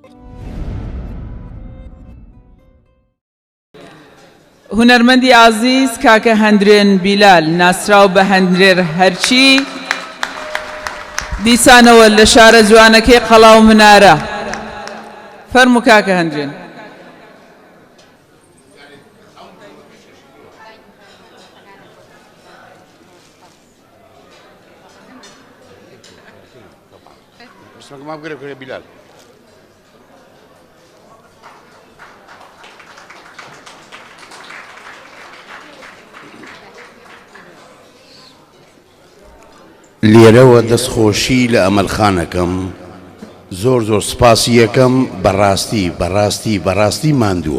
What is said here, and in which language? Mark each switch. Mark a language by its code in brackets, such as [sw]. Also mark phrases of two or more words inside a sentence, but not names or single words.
[ckb] هونەرمەندی عزیز کاکە هەندرێن بیلال ناسراو بە هەندرێر هەرچی دیسانەوە لە شارە جوانەکەی قەڵاو منارە. فەرموو کاکە هەندرێن. [ar] ما بقول لك يا بلال [ckb] لێرەوە دەستخۆشی لە ئەمەلخانەکەم زۆر زۆر سپاسی یەکەم بەڕاستی ماندووە.